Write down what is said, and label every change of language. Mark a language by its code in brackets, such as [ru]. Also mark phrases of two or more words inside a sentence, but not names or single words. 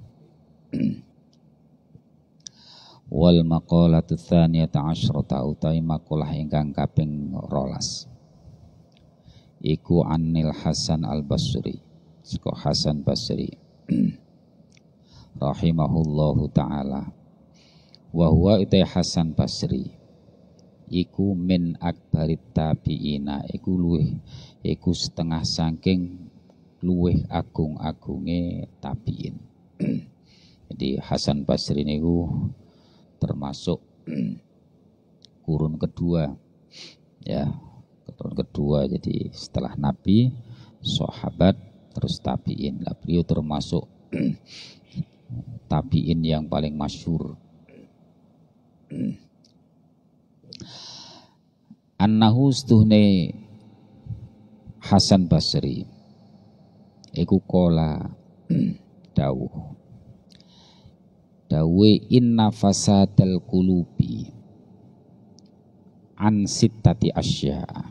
[ar] والمقالة الثانية عشرة [jv] utawi makalah ingkang kaping 12 iku Anil Hasan Al-Basri, saka Hasan Basri [ar] رحمه الله تعالى. وهو أي [jv] Hasan Basri iku [ar] من أكبر التابعين, [jv] iku setengah saking luweh agung-agunge tabiin. [id] Jadi Hasan Basri niku termasuk kurun kedua, ya, kurun kedua. Jadi setelah Nabi, sahabat, terus tabiin. Lah beliau termasuk tabiin yang paling masyhur. [ar] Annahu [jv] stuhne Hasan Basri iku kola dawuh [ar] إن فساد القلوب عن ستة أشياء.